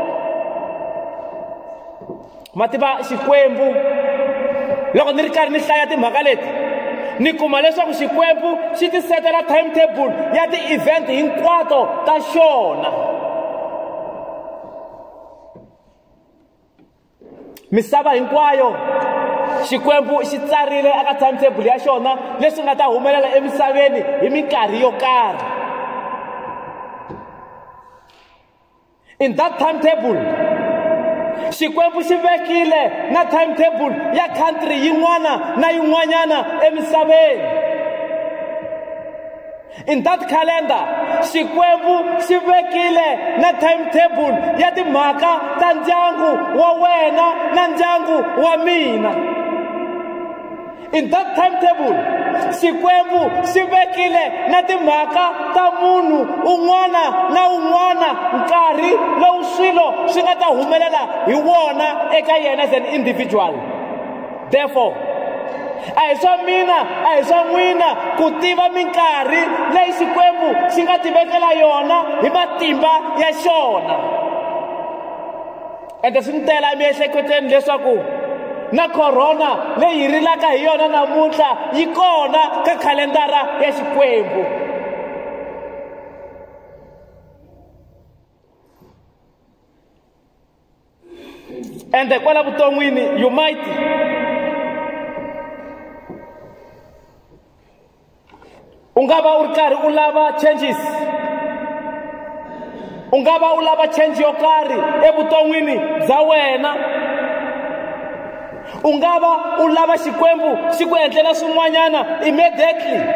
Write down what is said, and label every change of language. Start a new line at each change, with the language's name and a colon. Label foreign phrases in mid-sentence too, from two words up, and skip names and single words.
Tsonga: Ma tiva Xikwembu, loko ni ri karhi ni hlaya timhaka leti ni kuma leswaku Xikwembu xi ti setela timetable ya ti-event hinkwato ta xona. Misava hinkwayo Xikwembu xi tsarile aka timetable ya xona leswi nga ta humelela emisaveni hi minkarhi yo karhi.
English: In that timetable
Tsonga: Xikwembu xi vekile na timetable ya country yin'wana na yin'wanyana emisaveni.
English: In that calendar
Tsonga: Xikwembu xi vekile na timetable ya timhaka ta ndyangu wa wena na ndyangu wa mina.
English: In that timetable
Tsonga: Xikwembu xi vekile na timhaka ta munhu un'wana na un'wana, nkarhi lowu swilo swi nga ta humelela hi wona eka yena
English: as an individual.
Tsonga: Therefore a hi swa mina, a hi swa n'wina ku tiva minkarhi leyi Xikwembu xi nga tivekela yona hi matimba ya xona. Ende swi ni tela emiehleketweni leswaku na corona leyi hi rilaka hi yona namuntlha yi kona ka khalendara ya Xikwembu. Ende kwala vuton'wini
English: you might
Tsonga: u nga va u ri karhi u lava changes, u nga va u lava change yo karhi evuton'wini bya wena, u nga va u lava Xikwembu xi ku endlela swin'wanyana immediately,